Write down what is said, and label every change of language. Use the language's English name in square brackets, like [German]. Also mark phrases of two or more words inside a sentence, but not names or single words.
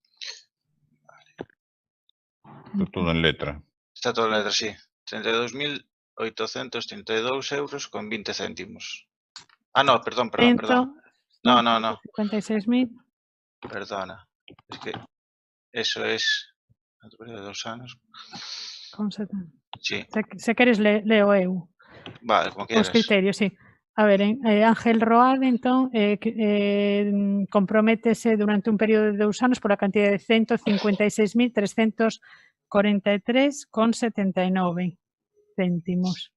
[Spanish] Está todo en letra. Está todo en letra, sí. 32.832 euros con 20 céntimos. Ah, no, perdón. No. 56.000. Perdona. Es que eso es... [Galician] de 2 anos. Con 70. [Spanish] Sí. [Galician] Se queres leo eu. [Spanish] Vale, como quieras. [Galician] Os criterios, sí. A ver, Ángel Roade, entón, comprométese durante un período de 2 anos por a cantidad de 156.343,79 céntimos.